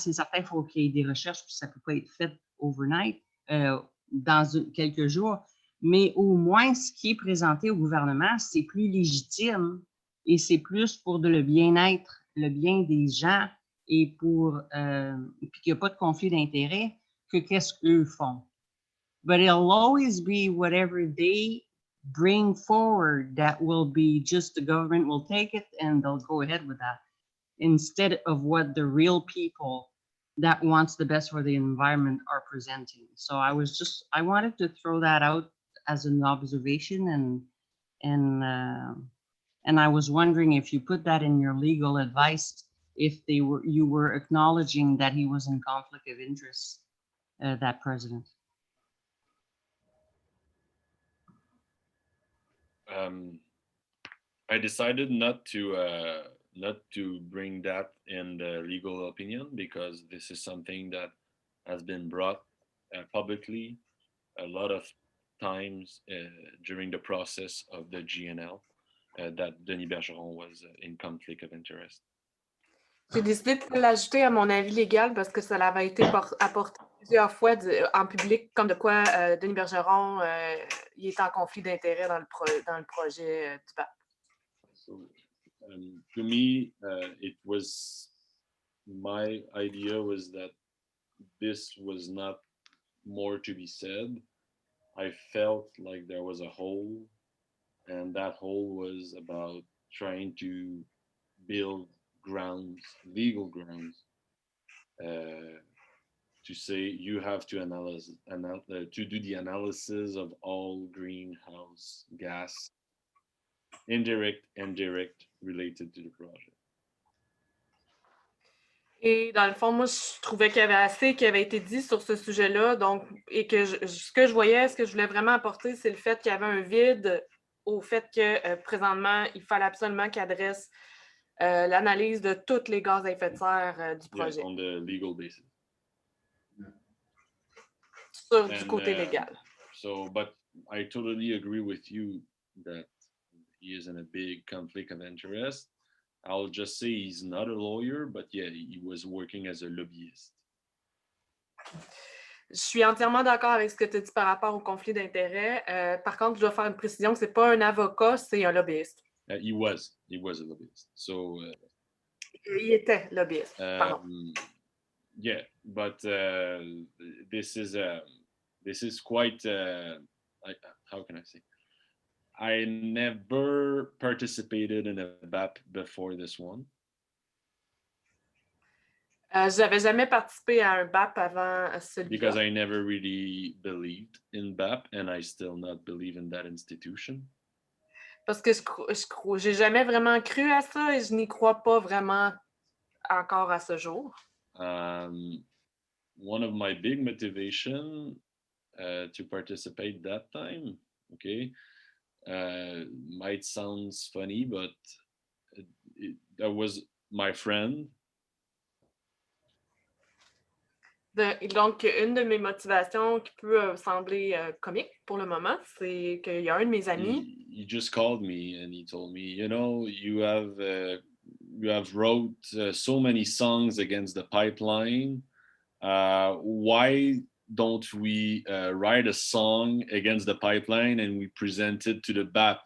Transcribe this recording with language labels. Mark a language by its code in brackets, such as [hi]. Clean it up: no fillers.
[fr] C'est certain qu'il faut qu'il y ait des recherches, puis ça ne peut pas être fait overnight, dans quelques jours. Mais au moins, ce qui est présenté au gouvernement, c'est plus légitime et c'est plus pour le bien-être, le bien des gens et puis qu'il n'y a pas de conflit d'intérêt que qu'est-ce qu'eux font. [en] But it'll always be whatever they bring forward that will be just the government will take it and they'll go ahead with that instead of what the real people that wants the best for the environment are presenting. So I wanted to throw that out as an observation and I was wondering if you put that in your legal advice, if you were acknowledging that he was in conflict of interest, that president. I decided not to bring that in the legal opinion because this is something that has been brought publicly a lot of times during the process of the GNL that Denis Bergeron was in conflict of interest. [fr] J'ai décidé de l'ajouter à mon avis légal parce que ça avait été apporté plusieurs fois en public, comme de quoi Denis Bergeron il est en conflit d'intérêt dans le projet du BAP. [en] So, to me, it was my idea was that this was not more to be said. I felt like there was a hole, and that hole was about trying to build grounds, legal grounds, to say you have to to do the analysis of all greenhouse gas, indirect and direct, related to the project. [fr] Et dans le fond, moi, je trouvais qu'il y avait assez qui avait été dit sur ce sujet-là. Donc, et que ce que je voyais, ce que je voulais vraiment apporter, c'est le fait qu'il y avait un vide au fait que présentement, il fallait absolument qu'il adresse l'analyse de tous les gaz à effet de serre du projet. [en] Yeah, on the legal basis. [fr] Du côté légal. [en] So, but I totally agree with you that he is in a big conflict of interest. I'll just say he's not a lawyer, but yeah, he was working as a lobbyist. [fr] Je suis entièrement d'accord avec ce que tu as dit par rapport au conflit d'intérêts. Par contre, je dois faire une précision que ce n'est pas un avocat, c'est un lobbyiste. [en] He was a lobbyist. So [fr] il était lobbyiste. [en] Yeah, but this is quite how can I say? I never participated in a BAP before this one. [fr] Je n'avais jamais participé à un BAP avant celui-là. [en] Because I never really believed in BAP, and I still not believe in that institution. [fr] Parce que j'ai jamais vraiment cru à ça et je n'y crois pas vraiment encore à ce jour. [en] One of my big motivation to participate that time, okay, might sound funny, but that was my friend. [fr] Donc, une de mes motivations qui peut sembler comique pour le moment, c'est qu'il y a un de mes amis. [en] He just called me and he told me, you know, you have wrote so many songs against the pipeline. Why don't we write a song against the pipeline and we present it to the BAP?